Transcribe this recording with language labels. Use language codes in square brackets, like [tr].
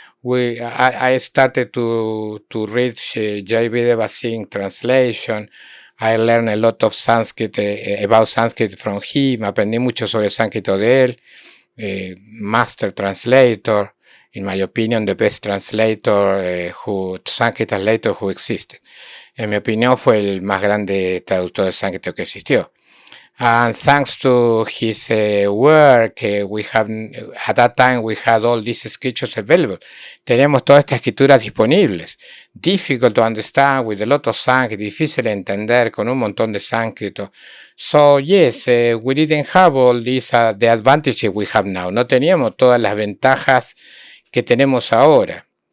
[en] I started to read Jayadeva Singh translation. I learned a lot of Sanskrit, about Sanskrit from him. [es] Aprendí mucho sobre sánscrito de él. [en] Master translator, in my opinion, the best translator, Sanskrit translator who existed. [es] En mi opinión, fue el más grande traductor de sánscrito que existió. [en] And thanks to his work, we have, at that time we had all these scriptures available. [es] Teníamos todas estas escrituras disponibles. [en] Difficult to understand, with a lot of Sanskrit, [es] difícil de entender, con un montón de sánscrito. [en] So yes, we didn't have all these, the advantages we have now. [es] No teníamos todas las ventajas que tenemos ahora.